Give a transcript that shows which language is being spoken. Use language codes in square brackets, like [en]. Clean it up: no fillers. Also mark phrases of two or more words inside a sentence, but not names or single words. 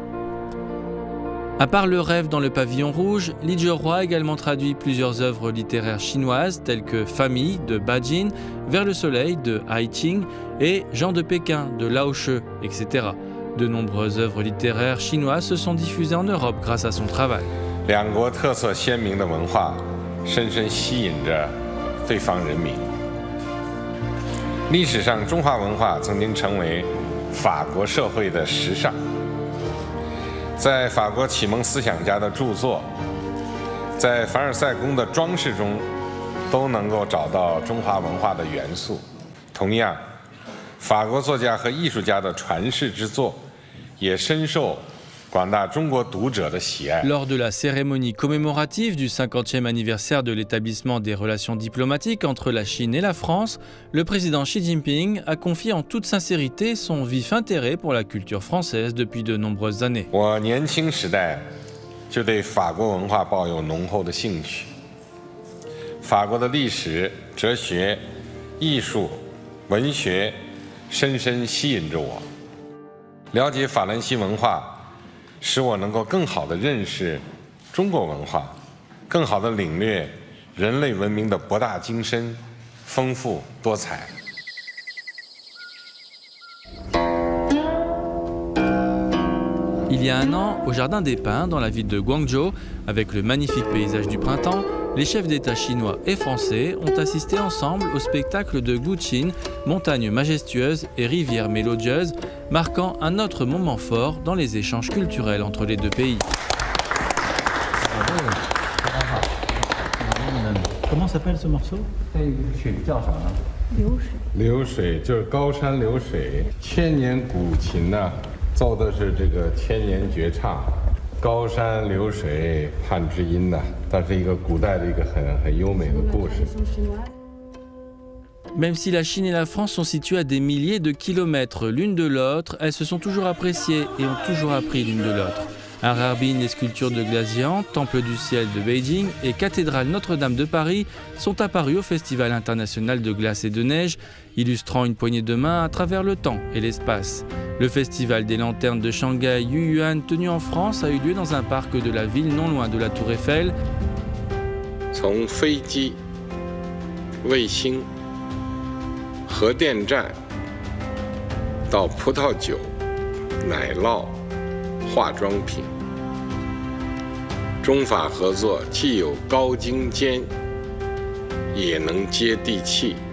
[fr] À part Le Rêve dans le pavillon rouge, Li Jierui a également traduit plusieurs œuvres littéraires chinoises telles que Famille de Ba Jin, Vers le soleil de Hai Qing et Jean de Pékin de Lao She, etc. De nombreuses œuvres littéraires chinoises se sont diffusées en Europe grâce à son travail. [zh] 两国特色鲜明的文化深深吸引着对方人民。历史上，中华文化曾经成为法国社会的时尚，在法国启蒙思想家的著作，在凡尔赛宫的装饰中，都能够找到中华文化的元素。同样，法国作家和艺术家的传世之作，也深受 [fr] Lors de la cérémonie commémorative du 50e anniversaire de l'établissement des relations diplomatiques entre la Chine et la France, le président Xi Jinping a confié en toute sincérité son vif intérêt pour la culture française depuis de nombreuses années. [zh] 我年轻时代就对法国文化抱有浓厚的兴趣，法国的历史、哲学、艺术、文学深深吸引着我。了解法兰西文化， 使我能够更好地认识中国文化，更好地领略人类文明的博大精深、丰富多彩。 [fr] Il y a un an, au Jardin des Pins, dans la ville de Guangzhou, avec le magnifique paysage du printemps, les chefs d'État chinois et français ont assisté ensemble au spectacle de Guqin, montagne majestueuse et rivière mélodieuse, marquant un autre moment fort dans les échanges culturels entre les deux pays. Comment s'appelle ce morceau? [zh] 流水就是高山流水，千年古琴呐，奏的是这个千年绝唱。高山流水盼知音呐，它是一个古代的一个很优美的故事。 [fr] Même si la Chine et la France sont situées à des milliers de kilomètres l'une de l'autre, elles se sont toujours appréciées et ont toujours appris l'une de l'autre. À Harbin, les sculptures de glace géante, Temple du ciel de Beijing et Cathédrale Notre-Dame de Paris sont apparues au Festival international de glace et de neige, illustrant une poignée de main à travers le temps et l'espace. Le Festival des lanternes de Shanghai Yuyuan, tenu en France, a eu lieu dans un parc de la ville non loin de la Tour Eiffel. [zh] 从飞机、卫星、核电站、 到葡萄酒、奶酪、化妆品，中法合作既有高精尖，也能接地气。